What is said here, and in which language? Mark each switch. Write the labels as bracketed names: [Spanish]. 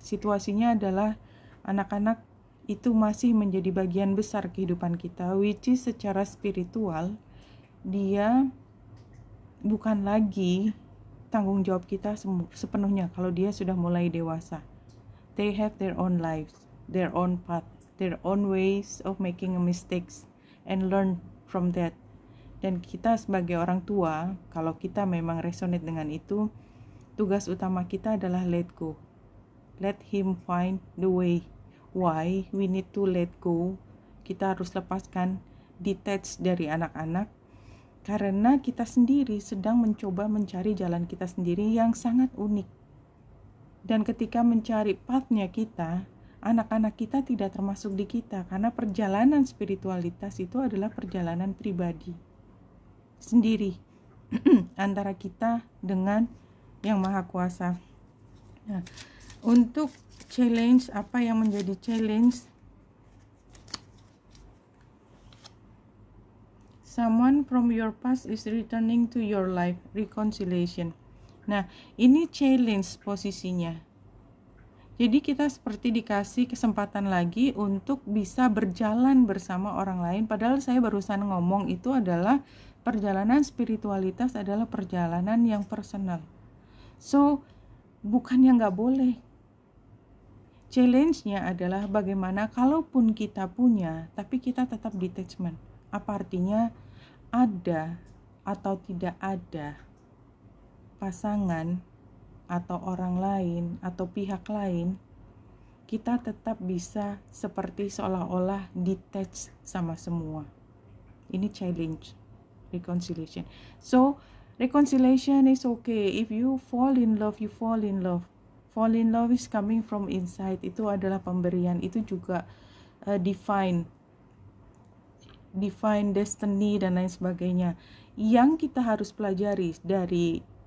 [Indonesian] Situasinya adalah anak-anak itu masih menjadi bagian besar kehidupan kita, [English] which is [Indonesian] secara spiritual dia bukan lagi tanggung jawab kita sepenuhnya kalau dia sudah mulai dewasa. [English] They have their own lives, their own path, their own ways of making mistakes and learn from that. [Indonesian] Dan kita sebagai orang tua, kalau kita memang resonate dengan itu, tugas utama kita adalah [English] let go. Let him find the way. Why we need to let go? [Indonesian] Kita harus lepaskan, detach dari anak-anak, karena kita sendiri sedang mencoba mencari jalan kita sendiri yang sangat unik. Dan ketika mencari path-nya kita, anak-anak kita tidak termasuk di kita, karena perjalanan spiritualitas itu adalah perjalanan pribadi sendiri antara kita dengan Yang Maha Kuasa. Nah, untuk challenge, apa yang menjadi challenge? [English] Someone from your past is returning to your life, reconciliation. [Indonesian] Nah, ini challenge posisinya. Jadi kita seperti dikasih kesempatan lagi untuk bisa berjalan bersama orang lain. Padahal saya barusan ngomong itu adalah perjalanan spiritualitas adalah perjalanan yang personal. So, bukan yang gak boleh. Challenge-nya adalah bagaimana kalaupun kita punya, tapi kita tetap detachment. Apa artinya? Ada atau tidak ada pasangan atau orang lain atau pihak lain, kita tetap bisa seperti seolah-olah detach sama semua. Ini challenge, reconciliation. [English] So, reconciliation is okay. If you fall in love, you fall in love. Fall in love is coming from inside. [Indonesian] Itu adalah pemberian. Itu juga divine destiny dan lain sebagainya. Yang kita harus pelajari dari